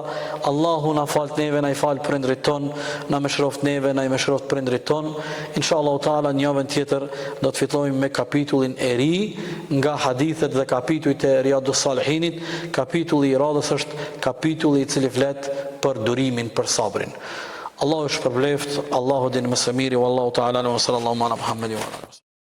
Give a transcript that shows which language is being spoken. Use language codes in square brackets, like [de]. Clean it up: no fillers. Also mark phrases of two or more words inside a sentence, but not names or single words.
[sq] Allahu na fal neve, na i fal prindrit ton, na mëshiroft neve, na i mëshiroft prindrit ton. [ar] إن شاء الله تعالى [sq] në javën tjetër do të fillojmë me kapitullin e ri nga hadithet dhe kapitujt e Riyadus Salihinit. Kapitulli i radhës është kapitulli i cili flet për durimin, për sabrin. Allahu shpërbleft, Allahu din më së miri, [ar] والله تعالى وصلى الله على محمد وعلى